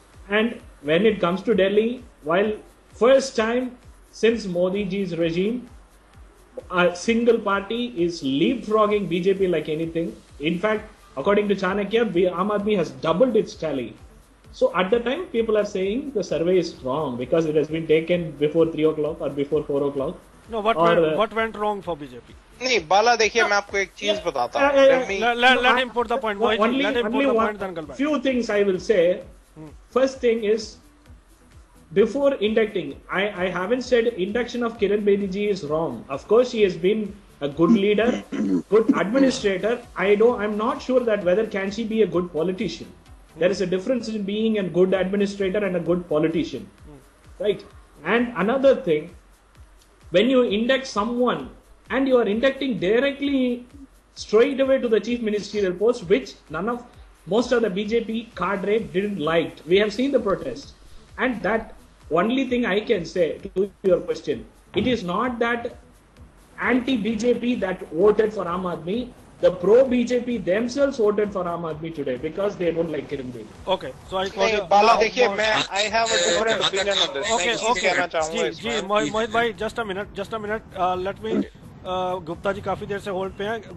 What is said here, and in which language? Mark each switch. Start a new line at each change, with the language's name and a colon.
English: And when it comes to Delhi, while first time since Modi ji's regime, a single party is leapfrogging BJP like anything. In fact, according to Chanakya, Aam Aadmi has doubled its tally. So at the time, people are saying the survey is wrong because it has been taken before 3 o'clock or before 4 o'clock. No, what went wrong for BJP?
Hindi: नहीं बाला देखिए मैं आपको एक चीज बताता हूँ.
English: Let him put the point. Let him put the point, then go back. Few things I will say. First thing is, before inducting, I haven't said induction of Kiran Bedi ji is wrong. Of course, she has been a good leader, good administrator. I'm not sure that whether can she be a good politician. There is a difference in being a good administrator and a good politician, right? And another thing, when you induct someone and you are inducting directly straight away to the chief ministerial post, which most of the BJP cadre didn't like. We have seen the protest, and that only thing I can say to your question, it is not that anti-BJP that voted for Aam Aadmi. The pro-BJP themselves voted for Aam Aadmi today because they don't like Kiran Bedi. Okay, so I
Hindi: नहीं बाला देखिए मैं
English: I have a different opinion on this. Okay.
Hindi: कहना चाहूँगा
English: जी मोहित भाई, just a minute. Let me.
Hindi: Gupta ji काफी देर से hold पे हैं.